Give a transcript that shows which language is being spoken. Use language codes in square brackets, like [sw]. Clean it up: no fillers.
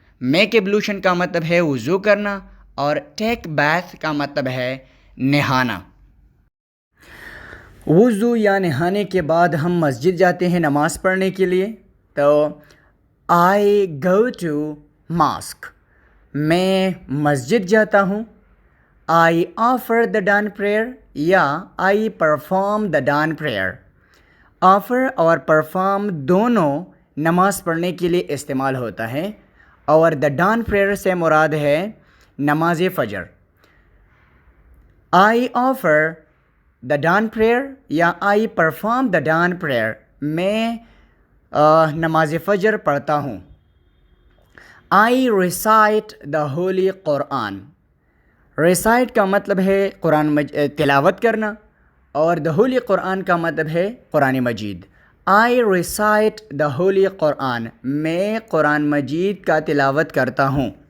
[ur] Make ابلوشن کا مطلب ہے وضو کرنا اور ٹیک بیتھ کا مطلب ہے نہانا. وضو یا نہانے کے بعد ہم مسجد جاتے ہیں نماز پڑھنے کے لیے. تو [en] I go to mosque, [ur] میں مسجد جاتا ہوں. [en] I offer the dawn prayer یا I perform the dawn prayer. [ur] Offer اور پرفارم دونوں نماز پڑھنے کے لیے استعمال ہوتا ہے, اور دا ڈان پریئر سے مراد ہے نماز فجر. [en] I offer the dawn prayer یا I perform the dawn prayer, [ur] میں نماز فجر پڑھتا ہوں. [en] I recite the holy Quran. [ur] Recite کا مطلب ہے قرآن تلاوت کرنا, اور دا ہولی قرآن کا مطلب ہے قرآن مجید. [en] I recite the holy Quran, [ur] میں قرآن مجید کا تلاوت کرتا ہوں.